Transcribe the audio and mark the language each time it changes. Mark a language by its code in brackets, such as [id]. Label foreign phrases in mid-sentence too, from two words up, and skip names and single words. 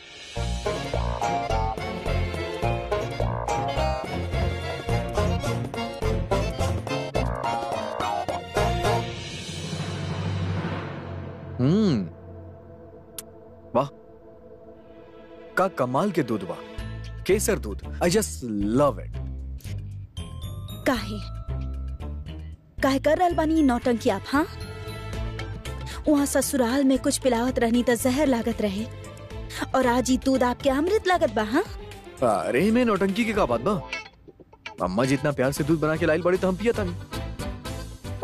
[bho] वाह, का कमाल के दूध बा, केसर दूध। [en] I just love it. [bho] काहे कर रहल बानी नौटंकी आप? हाँ, वहाँ ससुराल में कुछ पिलावत रहनी तो जहर लागत रहे, और आज ही दूध आपके अमृत लागत बा। हाँ, अरे में नौटंकी के का बात बा? अम्मा जितना प्यार से दूध बना के लाइल बड़े तो हम पिया था नहीं।